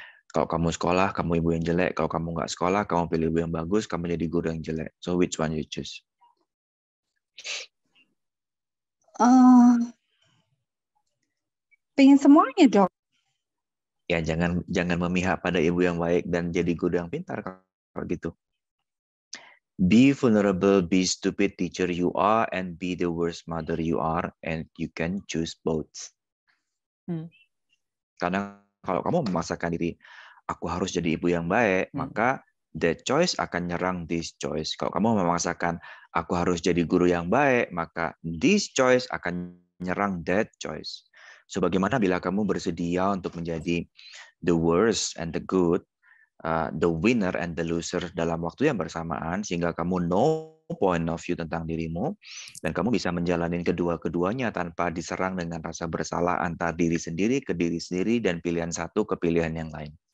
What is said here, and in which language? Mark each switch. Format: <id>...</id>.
<id>Kalau kamu sekolah, kamu ibu yang jelek. Kalau kamu nggak sekolah, kamu pilih ibu yang bagus, kamu jadi guru yang jelek.</id> <en>So, which one you choose?</en> <id>Pengen semuanya, Dok. Ya, jangan memihak pada ibu yang baik dan jadi guru yang pintar kalau gitu.</id> <en>Be vulnerable, be stupid teacher you are, and be the worst mother you are, and you can choose both.</en> <id>Karena kalau kamu memaksakan diri, aku harus jadi ibu yang baik, maka</id> <en>that choice</en> <id>akan nyerang</id> <en>this choice.</en> <id>Kalau kamu memaksakan, aku harus jadi guru yang baik, maka</id> <en>this choice</en> <id>akan nyerang</id> <en>that choice.</en> <id>So, bagaimana bila kamu bersedia untuk menjadi</id> <en>the worst and the good, the winner and the loser</en> <id>dalam waktu yang bersamaan, sehingga kamu</id> <en>know point of view</en> <id>tentang dirimu, dan kamu bisa menjalani kedua-keduanya tanpa diserang dengan rasa bersalah antar diri sendiri ke diri sendiri dan pilihan satu ke pilihan yang lain.</id>